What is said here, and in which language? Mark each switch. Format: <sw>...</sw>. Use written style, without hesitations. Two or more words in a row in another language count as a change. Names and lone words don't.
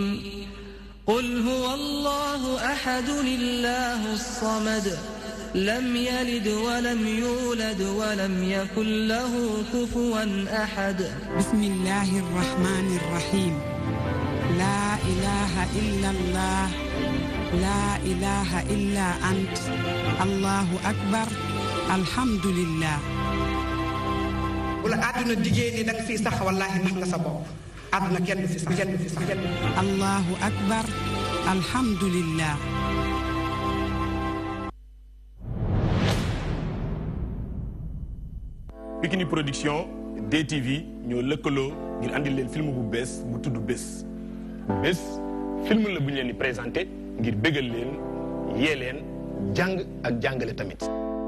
<ar>قل هو الله أحد الله الصمد لم يلد ولم يولد ولم يكن له كفوا أحد بسم الله الرحمن الرحيم لا إله إلا الله لا إله إلا أنت الله أكبر الحمد لله</ar> <wo>wala àdduna diggée ni danga fii sax wallaahi nax nga sa bopp àdduna kenn du fi sax kenn du fi sax kenn</wo> <ar>الله أكبر الحمد لله</ar> <wo>Pikini Production DTV ñoo lëkkaloo ngir andil leen film bu bees bu tudd Bés Bés film la bu ñu leen di présenté ngir bégal leen yee leen jàng ak jàngale tamit</wo>